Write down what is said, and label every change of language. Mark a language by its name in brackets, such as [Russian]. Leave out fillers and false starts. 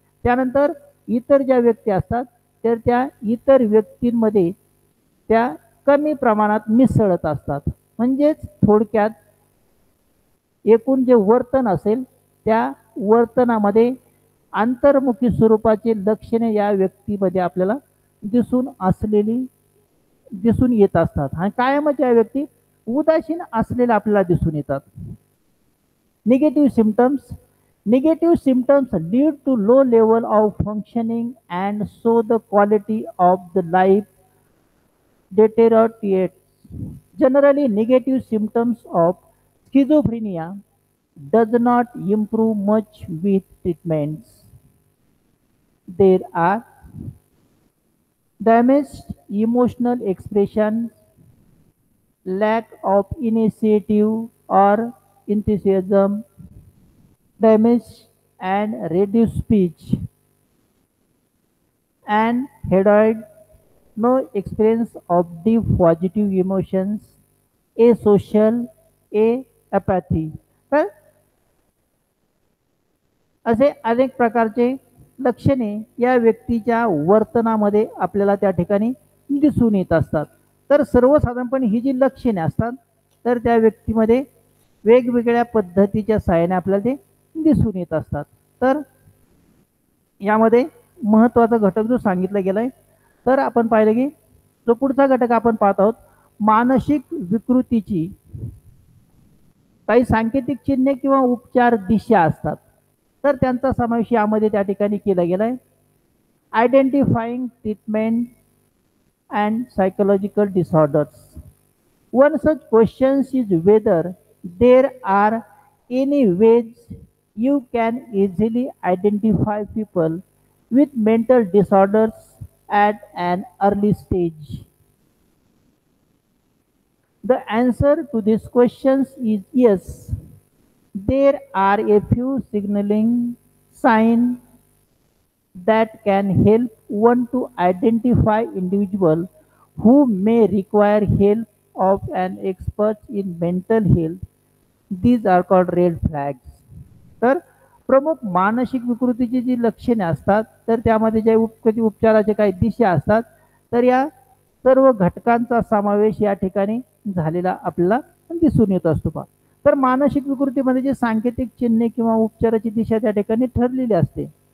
[Marathi] त्यानंतर इतर ज्या व्यक्ती असतात, तर त्या इतर व्यक्तींमध्ये त्या कमी प्रमाणात मिसळत असतात, म्हणजेच थोडक्यात एकूण जे वर्तन असेल त्या वर्तनामध्ये अंतर्मुखी स्वरूपाचे लक्षणे या व्यक्तीमध्ये आपल्याला दिसून येत असतात आणि कायमच या व्यक्ती उदासीन असलेल्या आपल्याला दिसून येतात. [English] Negative symptoms lead to low level of functioning and so the quality of the life deteriorates. Generally, negative symptoms of schizophrenia does not improve much with treatments. There are damaged emotional expression, lack of initiative or enthusiasm, damaged and reduced speech, and heroid, no experience of deep positive emotions, asocial, apathy. [Marathi] तर असे अनेक प्रकारचे लक्षणे या व्यक्तीच्या वर्तनामध्ये आपल्याला त्या ठिकाणी दिसून येत असतात. तर सर्वसाधारणपणे ही जी लक्षणे असतात, तर त्या व्यक्तीमध्ये वेगवेगळ्या पद्धतीच्या सहाय्याने आपल्याला ते दिसून येत असतात. तर यामध्ये महत्त्वाचा घटक जो सांगितला गेलाय, तर आपण पाहिलं की जो पुढचा घटक आपण पाहत आहोत, मानसिक विकृतीची काही सांकेतिक चिन्हे किंवा उपचार दिशा असतात, तर त्यांचा समावेश यामध्ये त्या ठिकाणी केला गेलाय. [English] Identifying treatment and psychological disorders. One such question is whether there are any ways you can easily identify people with mental disorders at an early stage? The answer to these questions is yes. There are a few signaling signs that can help one to identify individual who may require help of an expert in mental health. These are called red flags. [Marathi] तर प्रमुख मानसिक विकृतीची जी लक्षणे असतात तर त्यामध्ये जे उपचाराचे काही दिशा असतात तर या सर्व घटकांचा समावेश या ठिकाणी झालेला आपल्याला दिसून येत असतो पहा. तर मानसिक विकृतीमध्ये जे सांकेतिक चिन्हे किंवा उपचाराची दिशा त्या ठिकाणी ठरलेली असते.